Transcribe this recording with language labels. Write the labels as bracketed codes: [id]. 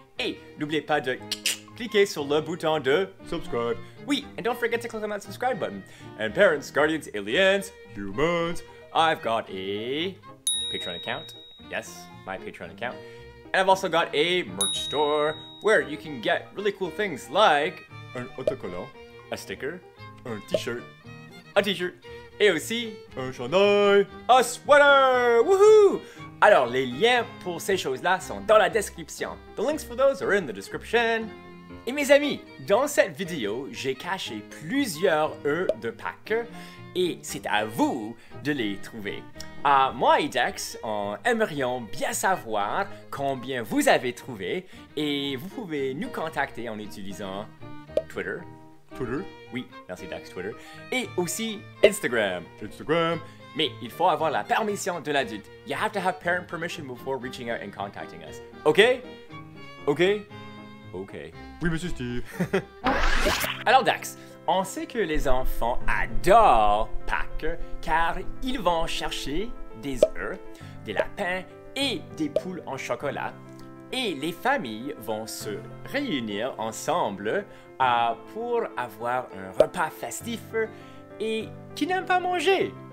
[fr] Et n'oubliez pas de cliquer sur le bouton de... [en] Subscribe. [fr] Oui, [en] and don't forget to click on that subscribe button. And parents, guardians, aliens, Humans. I've got a Patreon account. Yes, my Patreon account. And I've also got a merch store where you can get really cool things like [fr] Un autocollant. [en] a sticker, [fr] Un t-shirt. [en] a t-shirt, [fr] et aussi Un chandail. [en] a sweater! Woohoo! [fr] Alors, les liens pour ces choses-là sont dans la description. [en] The links for those are in the description. [fr] Et mes amis, dans cette vidéo, j'ai caché plusieurs œufs de Pâques et c'est à vous de les trouver. Moi et Dax, on aimerions bien savoir combien vous avez trouvé et vous pouvez nous contacter en utilisant Twitter. Twitter. Oui, merci Dax, Twitter. Et aussi Instagram. Instagram. Mais il faut avoir la permission de l'adulte. [en] You have to have parent permission before reaching out and contacting us. OK? OK? OK. [fr] Oui, Monsieur Steve. Alors Dax, on sait que les enfants adorent Pâques car ils vont chercher des œufs, des lapins et des poules en chocolat. Et les familles vont se réunir ensemble pour avoir un repas festif et qui n'aiment pas manger.